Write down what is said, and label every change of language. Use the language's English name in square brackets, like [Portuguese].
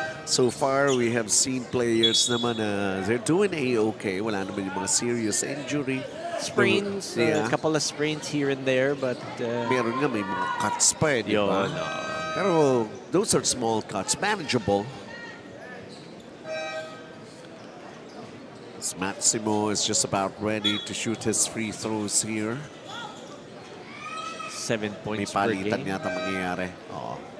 [English] So far, we have seen players naman they're doing A-okay. [Filipino] Wala naman yung mga serious injury. [English] Sprains, a couple of sprains here and there, but... [Filipino] Meron nga, may mga cuts pa eh, di ba? [English] Pero those are small cuts, manageable. Maximo is just about ready to shoot his free throws here. 7 points per [Filipino] May palitan [English] game. [Filipino] yata mangyayari. Oo.